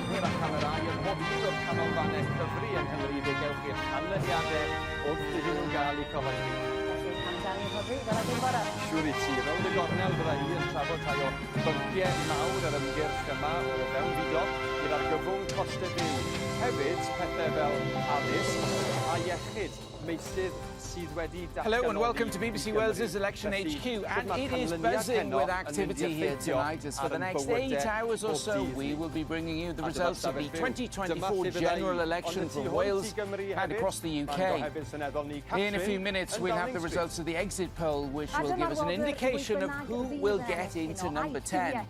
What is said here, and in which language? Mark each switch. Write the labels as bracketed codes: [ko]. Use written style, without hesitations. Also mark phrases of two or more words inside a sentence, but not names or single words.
[cy] a camerâu yn pob un o'r canolfannau cyfri yng Nghymru fe gewch chi'r canlyniadau wrth iddyn nhw'n gael eu cyhoeddi. Siŵr I ti, rownd y gornel fydda I yn trafod rhai o bynciau mawr yr ymgyrch yma o fewnfudo gyda'r gyfwng costau byw. Hefyd, pethau fel addysg a iechyd, meysydd sydd wedi datgan. [en] Hello and welcome to BBC Wales's Election HQ, and it is buzzing with activity here tonight as for the next 8 hours or so we will be bringing you the results of the 2024 general election for Wales and across the UK. In a few minutes we'll have the results of the exit poll, which will give us an indication of who will get into number 10.